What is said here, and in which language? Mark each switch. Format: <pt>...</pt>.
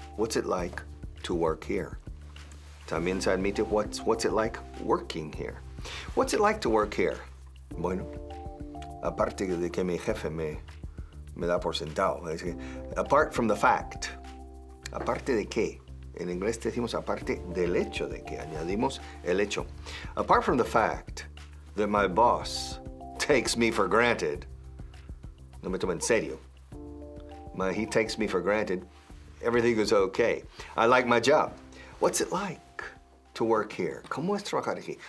<en>What's it like to work here?</en> <es>También se admite</es> <en>what's it like working here. What's it like to work here?</en> <es>Bueno, aparte de que mi jefe me da por sentado. Es que,</es> <en>apart from the fact.</en> <es>Aparte de qué. En inglés decimos aparte del hecho de que. Añadimos el hecho.</es> <en>Apart from the fact that my boss takes me for granted.</en> <es>No me toma en serio.</es> <en>He takes me for granted. Everything is okay. I like my job. What's it like to work here?</en> <es>¿Cómo es trabajar aquí?</es>